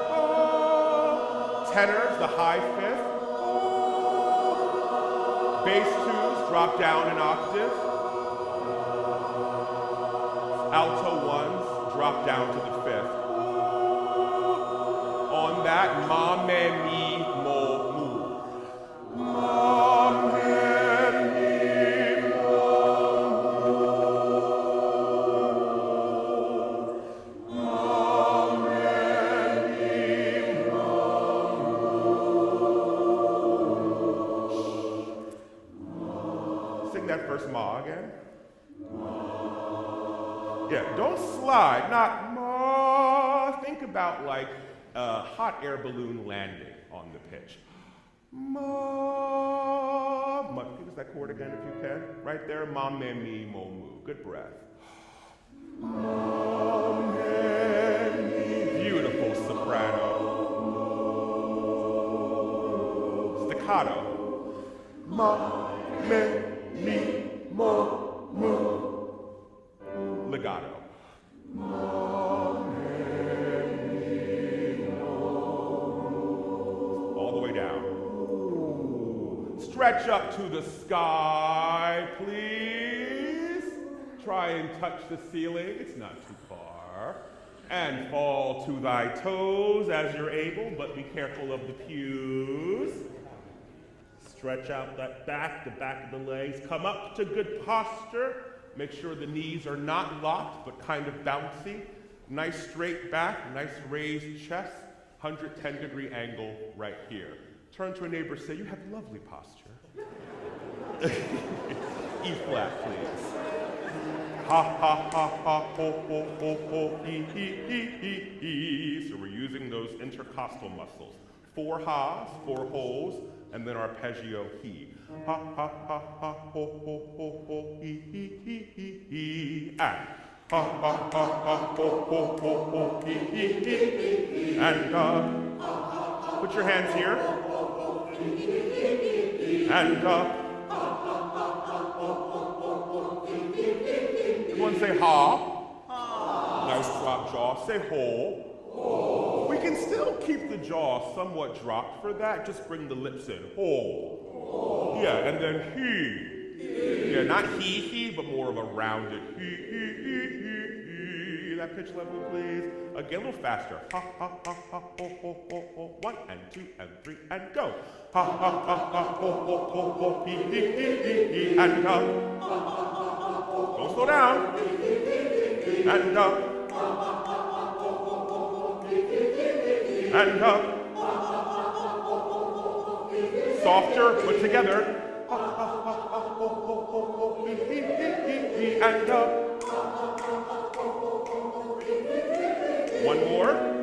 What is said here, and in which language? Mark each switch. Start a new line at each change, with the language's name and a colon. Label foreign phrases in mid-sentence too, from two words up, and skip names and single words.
English: Tenors, the high fifth. Bass twos, drop down an octave. Alto ones, drop down to the fifth. On that, ma, me, mi, mo, mu. Ma, me, mi, mo, that first ma again. Yeah, don't slide, not ma. Think about like a hot air balloon landing on the pitch. Ma. Give us that chord again if you can. Right there, ma, me, mi, mo, mu. Good breath. Ma, me, mi. Beautiful soprano. Staccato. Ma, me, mi, mo, mu. Legato. Ma, me, mi, mo. All the way down. Stretch up to the sky, please. Try and touch the ceiling. It's not too far. And fall to thy toes as you're able, but be careful of the pews. Stretch out that back, the back of the legs. Come up to good posture. Make sure the knees are not locked, but kind of bouncy. Nice straight back, nice raised chest. 110-degree angle right here. Turn to a neighbor, say, you have lovely posture. E flat, please. Ha, ha, ha, ha, ho, ho, ho, ho, he. So we're using those intercostal muscles. 4 ha's, 4 ho's, and then arpeggio he. Ha, ha, ha, ha, ho, ho, ho, ho, he, and ha, ha, ha, ha, ho, ho, ho, ho, he, and put your hands here, and everyone say ha. Nice drop jaw. Say ho. We can still keep the jaw somewhat dropped for that. Just bring the lips in. Ho. Yeah, and then he. Yeah, not he, but more of a rounded he. That pitch level, please. Again, a little faster. Ha, ha, ha, ha, ho, ho, ho, ho. 1 and 2 and 3 and go. Ha, ha, ha, ha, ho, ho, ho, ho, he, and don't slow down. And softer, but together. And one more.